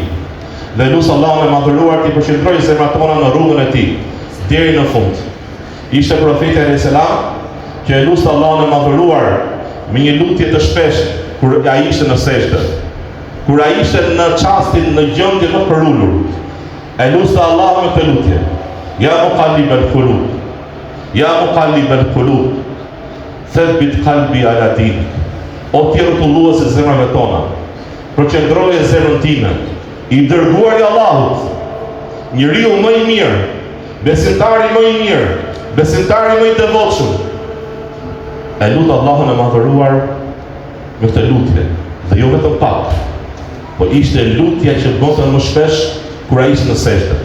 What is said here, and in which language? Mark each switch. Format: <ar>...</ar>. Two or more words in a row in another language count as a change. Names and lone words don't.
<sq>Dhe lut Allahun e madhëruar t'i përqendrojë zemrat tona në rrugën e tij deri në fund. Ishte profeti</sq> <ar>عليه السلام</ar> <sq>që e lut Allahun e madhëruar me një lutje të shpeshtë kur ai ishte në sejdë, kur ai ishte në çastin në gjendje më përulur. E lusë Allah me të lutje.</sq> <ar>يا مقلب القلوب، يا مقلب القلوب، ثبت قلبي على دينك.</ar> <sq>O ti rrotullues e zemrave tona, përqendroje zemrën time, i dërguar i Allahut, njeriu më i mirë, besimtari më i mirë, besimtari më i devotshëm. E lut Allahun e madhëruar me këtë lutje, dhe jo vetëm pak, po ishte lutja që bënte më shpesh kur ai ishte në sejdë.</sq>